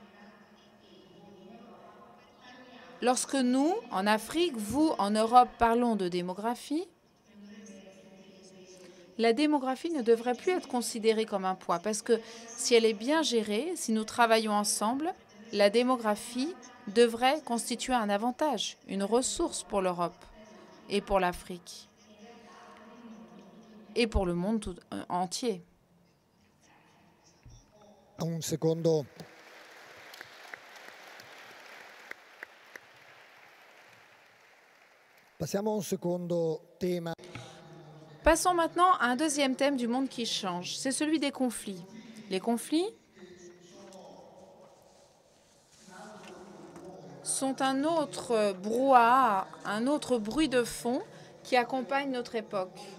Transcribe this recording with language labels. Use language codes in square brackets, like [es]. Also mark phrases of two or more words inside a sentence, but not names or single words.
[fr] Lorsque nous, en Afrique, vous, en Europe, parlons de démographie, la démographie ne devrait plus être considérée comme un poids, parce que si elle est bien gérée, si nous travaillons ensemble, la démographie devrait constituer un avantage, une ressource pour l'Europe et pour l'Afrique et pour le monde tout entier. [it] Un secondo. Passiamo a un secondo tema. [fr] Passons maintenant à un deuxième thème du monde qui change, c'est celui des conflits. Les conflits sont un autre brouhaha, un autre bruit de fond qui accompagne notre époque.